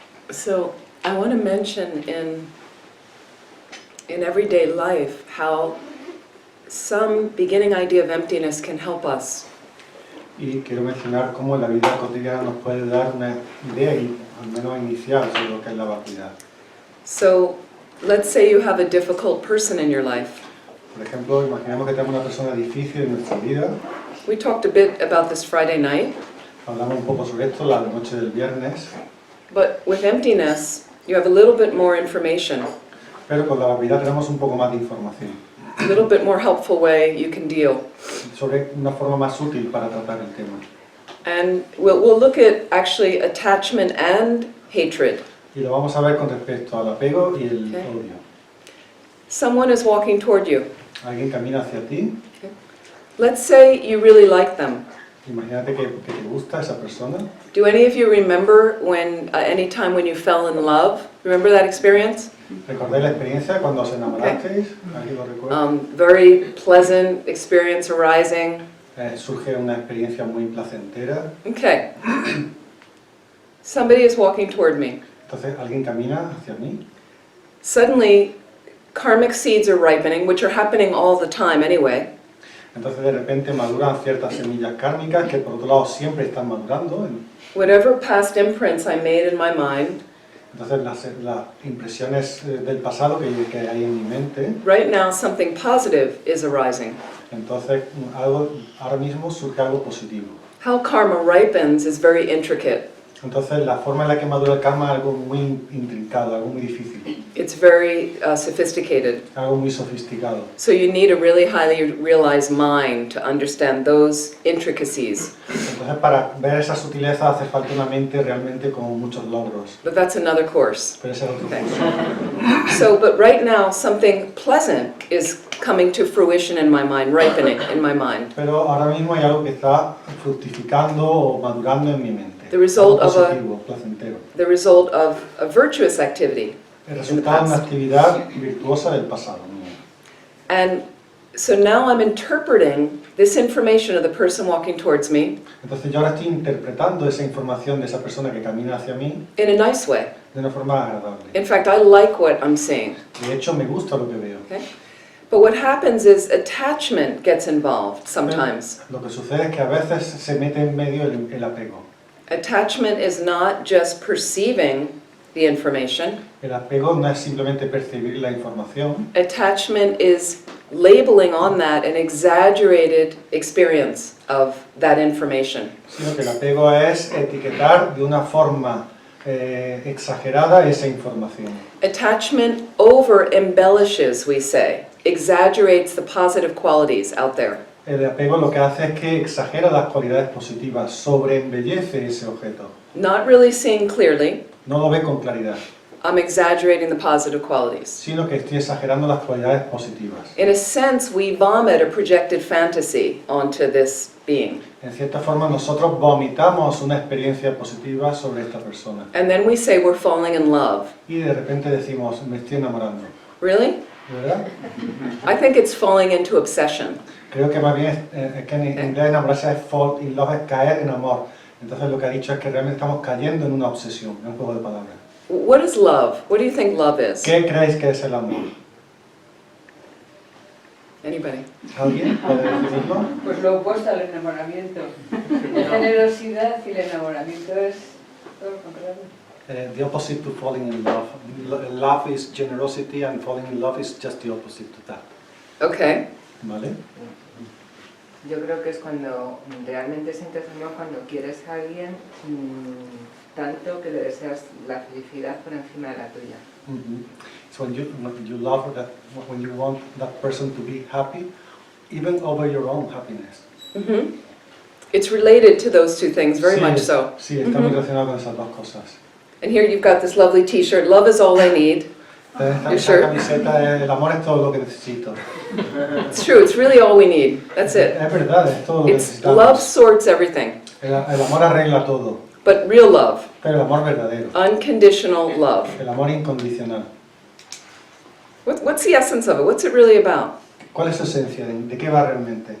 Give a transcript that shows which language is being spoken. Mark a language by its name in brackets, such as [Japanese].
[English] So I want to mention in everyday life how some beginning idea of emptiness can help us. [Spanish] Y quiero mencionar cómo la vida cotidiana nos puede dar una idea, al menos inicial, sobre lo que es la vacuidad. [English] So let's say you have a difficult person in your life. [Spanish] Por ejemplo, imaginemos que tenemos una persona difícil en nuestra vida. [English] We talked a bit about this Friday night. [Spanish] Hablamos un poco sobre esto la noche del viernes. [English] But with emptiness, you have a little bit more information. [Spanish] Pero con la vacuidad tenemos un poco más de información. [English] A little bit more helpful way you can deal. [Spanish] Sobre una forma más útil para tratar el tema. [English] And we'll look at actually attachment and hatred. [Spanish] Y lo vamos a ver con respecto al apego y el odio. [English] Someone is walking toward you. [Spanish] Alguien camina hacia ti. [English] Let's say you really like them. [Spanish] Imagínate que te gusta esa persona. [English] Do any of you remember when, any time when you fell in love? Remember that experience? [Spanish] ¿Recordáis la experiencia cuando os enamorasteis? ¿Alguien lo recuerda? [English] Very pleasant experience arising. [Spanish] Surge una experiencia muy placentera. [English] Okay. Somebody is walking toward me. [Spanish] Entonces alguien camina hacia mí. [English] Suddenly, karmic seeds are ripening, which are happening all the time anyway. [Spanish] Entonces de repente maduran ciertas semillas kármicas que por otro lado siempre están madurando. [English] Whatever past imprints I made in my mind, [Spanish] Entonces las impresiones del pasado que hay en mi mente. [English] right now something positive is arising. [Spanish] Entonces ahora mismo surge algo positivo. [English] How karma ripens is very intricate. [Spanish] Entonces la forma en la que madura el karma es algo muy intrincado, algo muy difícil, [English] It's very sophisticated. [Spanish] algo muy sofisticado. [English] So you need a really highly realized mind to understand those intricacies. [Spanish] Entonces para ver esa sutileza hace falta una mente realmente con muchos logros. [English] But that's another course. [Spanish] Pero ese es otro [English] Okay. [Spanish] curso. [English] So, but right now something pleasant is coming to fruition in my mind, ripening in my mind. [Spanish] Pero ahora mismo hay algo que está fructificando o madurando en mi mente. [English] The result [Spanish] Algo [English] of [Spanish] positivo, placentero. [English] The result of a virtuous activity. [Spanish] El resultado de una actividad virtuosa del pasado. [English] And so now I'm interpreting this information of the person walking towards me [Spanish] Entonces yo ahora estoy interpretando esa información de esa persona que camina hacia mí [English] in a nice way. [Spanish] de una forma agradable. [English] In fact, I like what I'm seeing. [Spanish] De hecho, me gusta lo que veo. [English] Okay? But what happens is attachment gets involved sometimes. [Spanish] Lo que sucede es que a veces se mete en medio el apego. [English] Attachment is not just perceiving the information. [Spanish] El apego no es simplemente percibir la información, [English] Attachment is labeling on that an exaggerated experience of that information. [Spanish] sino que el apego es etiquetar de una forma exagerada esa información. [English] Attachment over embellishes, we say, exaggerates the positive qualities out there. [Spanish] El apego lo que hace es que exagera las cualidades positivas, sobreembellece ese objeto. [English] Not really seeing clearly, [Spanish] No lo ve con claridad, [English] I'm exaggerating the positive qualities. [Spanish] sino que estoy exagerando las cualidades positivas. [English] In a sense, we vomit a projected fantasy onto this being. [Spanish] En cierta forma, nosotros vomitamos una experiencia positiva sobre esta persona. [English] And then we say we're falling in love. [Spanish] Y de repente decimos, me estoy enamorando. [English] Really? [Spanish] ¿Verdad? [English] I think it's falling into obsession. [Spanish] Creo que más bien es que en inglés enamorarse es [English] fall in love, [Spanish] es caer en amor. Entonces lo que ha dicho es que realmente estamos cayendo en una obsesión, en un juego de palabras. [English] What is love? What do you think love is? [Spanish] ¿Qué creéis que es el amor? [English] Anybody? [Spanish] ¿Alguien puede definirlo? Pues lo opuesto al enamoramiento. La generosidad y el enamoramiento es todo lo contrario. [English] The opposite to falling in love. Love is generosity and falling in love is just the opposite to that. Okay. [Spanish] ¿Vale? Yo creo que es cuando realmente sientes amor, cuando quieres a alguien tanto que le deseas la felicidad por encima de la tuya. Mm-hmm. [English] So when you love that, when you want that person to be happy, even over your own happiness. Mm-hmm. It's related to those two things, very much so. [Spanish] Sí, está muy relacionado con esas dos cosas. [English] And here you've got this lovely t-shirt, love is all I need. [Spanish] Esta camiseta, el amor es todo lo que necesito. [English] It's true, it's really all we need. That's it. [Spanish] Es verdad, es todo lo que [English] It's [Spanish] necesitamos. [English] love sorts everything. [Spanish] El amor arregla todo, [English] But real love, [Spanish] pero el amor verdadero, [English] unconditional love. [Spanish] el amor incondicional. [English] What's the essence of it? What's it really about? [Spanish] ¿Cuál es su esencia? ¿De qué va realmente?